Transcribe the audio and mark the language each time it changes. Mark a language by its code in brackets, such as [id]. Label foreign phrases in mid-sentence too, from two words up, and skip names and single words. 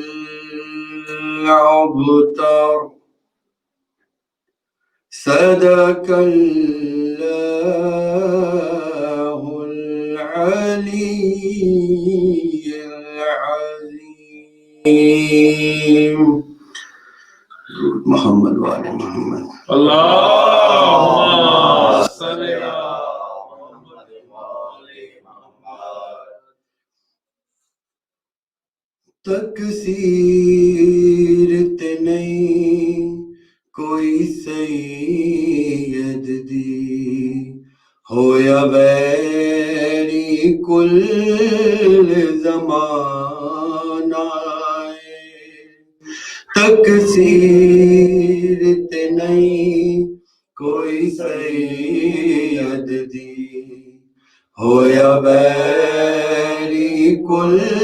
[ar] الأبتر صدق الله العلي العظيم محمد وآل محمد اللهم صل على محمد وآل محمد [pa] تکثیر تے نہیں کوئی سید دی ہویا ویری کل زمانہ تکثیر تے نہیں کوئی سید دی ہویا ویری کل